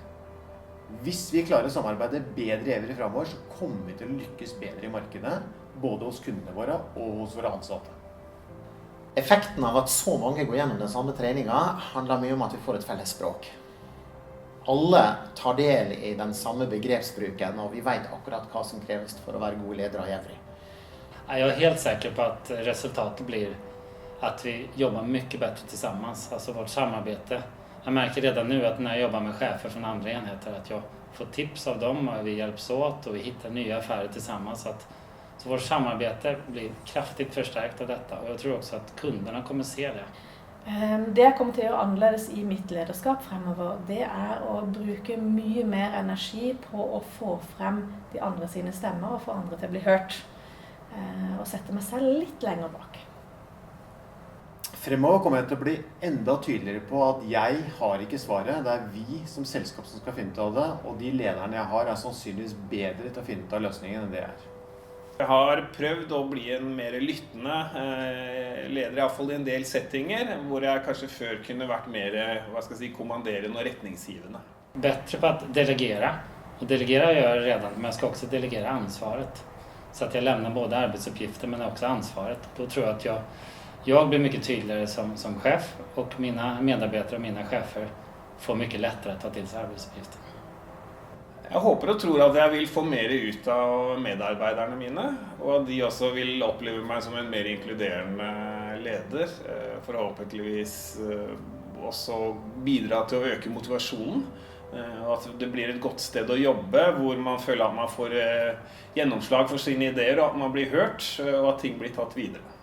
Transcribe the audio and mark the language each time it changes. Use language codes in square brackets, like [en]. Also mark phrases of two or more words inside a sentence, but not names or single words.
[no] Hvis vi klarer å samarbeide bedre i Evry fremover, så kommer vi til å lykkes bedre i markedet, både hos kundene våre og hos våre ansatte. Effekten av at så mange går gjennom den samme treningen handler mye om at vi får et felles språk. Alle tar del i den samme begrepsbruken, og vi vet akkurat hva som kreves for å være gode ledere i Evry. [sv] Jag är helt säker på att resultatet blir att vi jobbar mycket bättre tillsammans, alltså vårt samarbete. Jag märker redan nu att när jag jobbar med chefer från andra enheter att jag får tips av dem och vi hjälps åt och vi hittar nya affärer tillsammans. Så vårt samarbete blir kraftigt förstärkt av detta, och jag tror också att kunderna kommer se det. [no] Det jeg kommer til å gjøre annerledes i mitt lederskap fremover, det er å bruke mye mer energi på å få frem de andre sine stemmer og få andre til å bli hørt. Og sette meg selv litt lenger bak. Fremover kommer jeg til å bli enda tydeligere på at jeg har ikke svaret. Det er vi som selskap som skal finne ut av det, og de lederne jeg har er sannsynligvis bedre til å finne ut av løsningen enn det jeg er. Jeg har prøvd å bli en mer lyttende leder, i hvert fall i en del settinger, hvor jeg kanskje før kunne vært mer kommanderende og retningsgivende. [sv] Bättre på att delegera. Och delegera gör jag redan, men jag ska också delegera ansvaret. Så att jag lämnar både arbetsuppgifter men också ansvaret. Då tror jag att jag blir mycket tydligare som chef, och mina medarbetare och mina chefer får mycket lättare att ta till sig arbetsuppgifter. [no] Jeg håper og tror at jeg vil få mer ut av medarbeiderne mine, og at de også vil oppleve meg som en mer inkluderende leder, forhåpentligvis også bidra til å øke motivasjonen, og at det blir et godt sted å jobbe, hvor man føler at man får gjennomslag for sine ideer, og at man blir hørt, og at ting blir tatt videre.